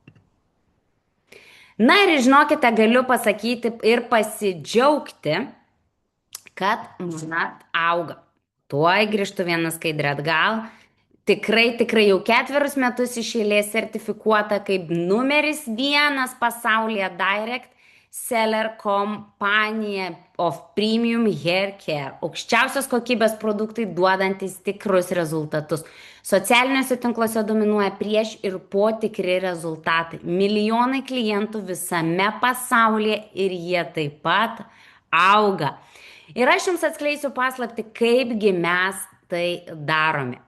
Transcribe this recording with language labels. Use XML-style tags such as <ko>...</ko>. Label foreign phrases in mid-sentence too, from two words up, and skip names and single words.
<lt>Na ir žinokite, galiu pasakyti ir pasidžiaugti, kad Monat auga. Tuoj grįžtu vieną skaidrę atgal. Tikrai jau 4 metus iš eilės sertifikuota kaip numeris 1 pasaulyje</lt> <en>direct seller</en> <lt>kompanija</lt> <en>of premium hair care.</en> <lt>Aukščiausios kokybės produktai duodantis tikrus rezultatus. Socialiniuose tinkluose dominuoja prieš ir po tikri rezultatai. Milijonai klientų visame pasaulyje ir jie taip pat auga. Ir aš jums atskleisiu paslaptį, kaipgi mes tai darome.</lt>